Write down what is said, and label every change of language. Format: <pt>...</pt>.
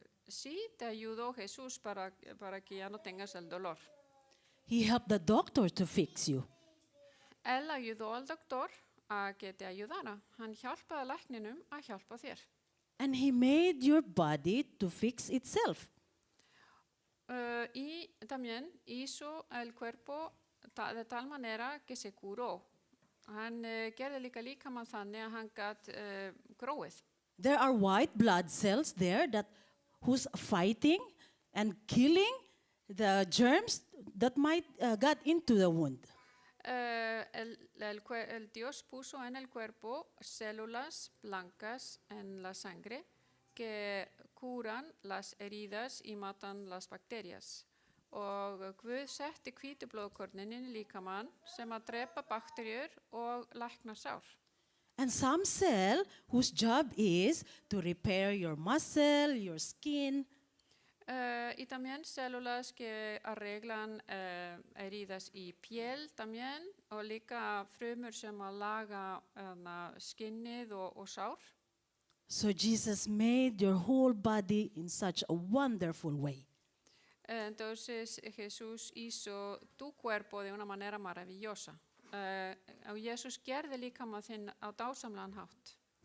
<es>Sí, te ayudó Jesús para que ya no tengas el dolor.</es> <en>He helped the doctor to fix you.</en> <es>Él ayudó al doctor a que te ayudara.</es> <is>Hann hjálpaði lækninum að hjálpa þér.</is> <en>And he made your body to fix itself.</en> <es>Y también hizo el cuerpo de tal manera que se curó.</es> <is>Hann gerði líkamann þannig að hann gat gróið.</is> <en>There are white blood cells there that who's fighting and killing the germs that might got into the wound.</en> <es>El Dios puso en el cuerpo células blancas en la sangre que curan las heridas y matan las bacterias.</es> <is>Og Guð setti hvítu blóðkornin inn í líkamann sem að drepa bakteríur og lækna sár.</is> <en>And some cell whose job is to repair your muscle, your skin.</en> <es>Y también células que arreglan heridas y piel también</es> <is>og líka frumur sem að laga skinnið og sár.</is> <en>So Jesus made your whole body in such a wonderful way.</en> <es>Entonces Jesús hizo tu cuerpo de una manera maravillosa.</es> <is>Og Jesús gerði líkamann þinn á dásamlegan hátt.</is>